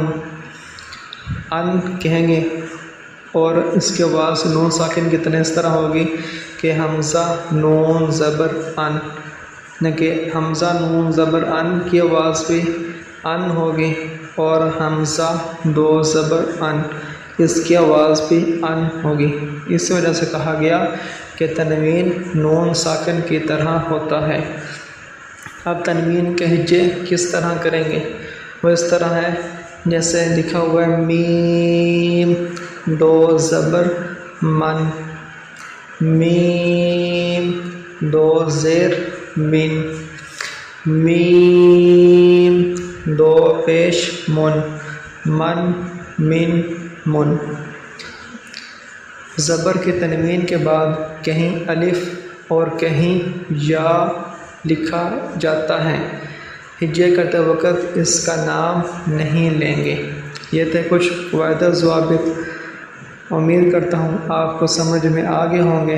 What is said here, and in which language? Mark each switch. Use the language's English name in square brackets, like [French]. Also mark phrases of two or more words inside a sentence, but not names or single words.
[Urdu] ان کہیں گے اور اس کی آواز نون ساکن کی طرح اس طرح ہوگی کہ حمزہ نون زبر ان، یعنی کہ حمزہ نون زبر ان کی آواز بھی ان ہوگی اور حمزہ 2 زبر ان اس کی آواز بھی ان ہوگی۔ اس وجہ سے کہا گیا کہ تنوین نون ساکن کی طرح ہوتا ہے۔ اب تنوین کے ہجے کس طرح کریں گے، وہ اس طرح ہے جیسے لکھا ہوا ہے میم 2 زبر من، میم 2 زیر من، میم 2 پیش من، من من من۔ زبر کی تنوین کے بعد کہیں الف اور کہیں یا لکھا جاتا ہے، ہجے کرتے وقت اس کا نام نہیں لیں گے۔ یہ تھے کچھ قواعد و ضوابط، امید کرتا ہوں آپ کو سمجھ میں آگے ہوں گے۔